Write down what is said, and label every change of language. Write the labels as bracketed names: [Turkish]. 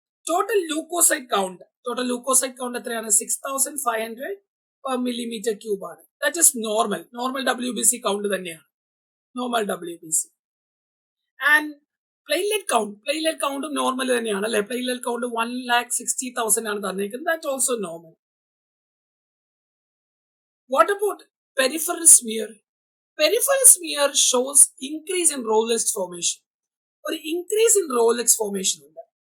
[English] Total leukocyte count [Malayalam] എത്രയാണ്? [English] 6500 per millimeter cube ആണ്. That is normal WBC count തന്നെയാണ്. Normal WBC. And platelet count normal [Malayalam] തന്നെയാണ് അല്ലെ? platelet count 1,60,000 ആണ് തന്നിരിക്കുന്നത്. [English] That also normal. What about peripheral smear? Peripheral smear shows increase in Rowlett formation. ഒരു increase in Rowlett formation ഉണ്ട്.